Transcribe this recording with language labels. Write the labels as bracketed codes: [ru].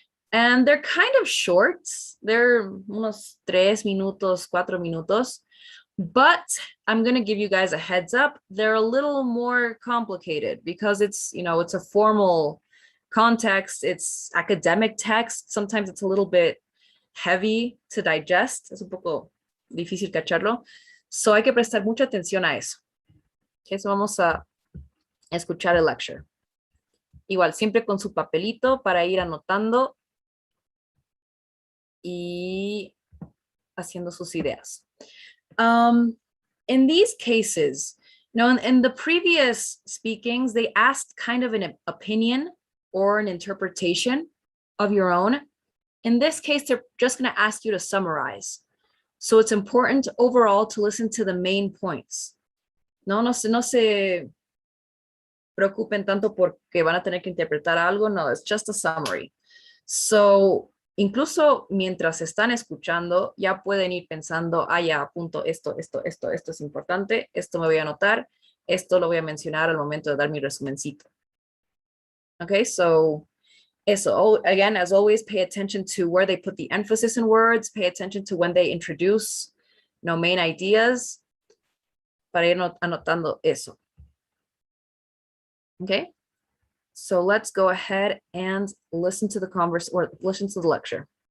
[en] And they're kind of short. They're [es] unos 3 minutos, 4 minutos. [en] But I'm going to give you guys a heads up. They're a little more complicated because it's, it's a formal context. It's academic text. Sometimes it's a little bit heavy to digest. [es] Es un poco difícil cacharlo. So hay que prestar mucha atención a eso. Okay, so vamos a escuchar el lecture. Igual, siempre con su papelito para ir anotando y haciendo sus ideas. [en] In these cases, in the previous speakings, they asked kind of an opinion or an interpretation of your own. In this case, they're just going to ask you to summarize. So it's important overall to listen to the main points. [es] No se preocupen tanto porque van a tener que interpretar algo. No, [en] it's just a summary. [es] So incluso mientras están escuchando, ya pueden ir pensando, ya apunto esto es importante, esto me voy a anotar, esto lo voy a mencionar al momento de dar mi resumencito. [en] Okay, so eso, again, as always, pay attention to where they put the emphasis in words, pay attention to when they introduce, main ideas, [es] para ir anotando eso. [en] Okay? So let's go ahead and listen to the lecture.